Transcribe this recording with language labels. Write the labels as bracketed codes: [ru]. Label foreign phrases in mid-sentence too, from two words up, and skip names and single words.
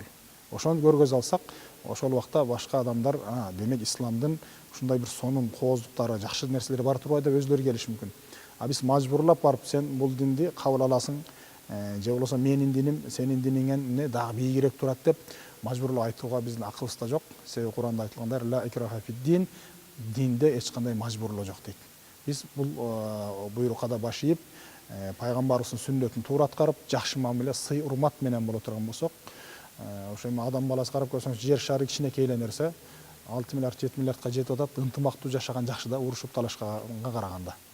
[ky] Ошону көргөзө алсак, ошол убакта башка адамдар, демек исламдын ушундай бир сонун кооздуктары, жакшы нерселери бар турбайбы деп өзлөрү келиши мүмкүн. Биз мажбурлап барып сен бул динди кабыл аласың, же болбосо менин диним сенин диниңен дагы бийигирээк турат деп мажбурлап айтууга биздин акыбызда жок. Себеби Куранда айтылгандай [ar] لا إكراه في الدين, [ky] динде эч кандай мажбурлоо жок дейт. Биз бул буйрукка да баш ийип, пайгамбарыбыздын сүннөтүн туура аткарып, жакшы мамиле, сый урмат менен боло турган болсок, ошо эми адам баласы карап көрсөңүз, жер шары кичинекей эле нерсе, 6 миллиард 7 миллиардка жетип атат, ынтымактуу жашаган жакшы да, урушуп талашканга караганда.